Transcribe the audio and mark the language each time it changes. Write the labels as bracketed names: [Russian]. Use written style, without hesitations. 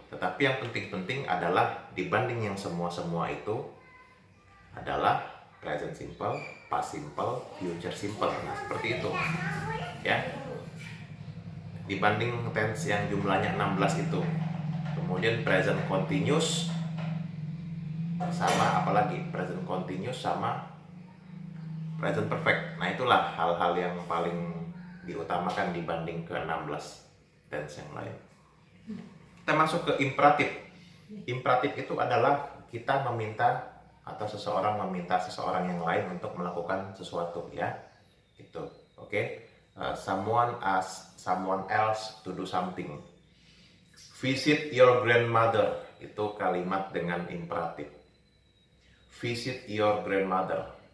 [Indonesian] Tetapi yang penting-penting adalah dibanding yang semua-semua itu adalah present simple, past simple, future simple. Nah, seperti itu ya. Dibanding tense yang jumlahnya 16 itu. Kemudian present continuous sama apalagi? Present continuous sama present perfect. Nah, itulah hal-hal yang paling diutamakan dibanding ke 16 tense yang lain. Kita masuk ke imperatif. Imperatif itu adalah kita meminta atau seseorang meminta seseorang yang lain untuk melakukan sesuatu ya. Itu. Oke. [English] Someone asks someone else to do something. Visit your grandmother, [Indonesian] itu kalimat dengan imperatif. [English] Visit your grandmother.